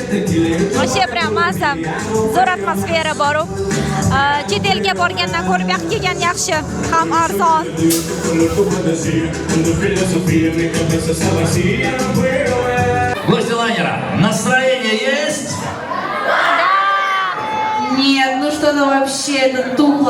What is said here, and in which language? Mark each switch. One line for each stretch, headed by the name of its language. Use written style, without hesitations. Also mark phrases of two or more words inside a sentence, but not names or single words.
Russian: Вообще прям
Uzbek: massa, zo'r atmosfera bor. Chet elga borgandan ko'ra bu yoqqa kelgan yaxshi, ham arzon.
Russian: Гости лайнера, настроение есть? Нет, ну что-то вообще, это тухло.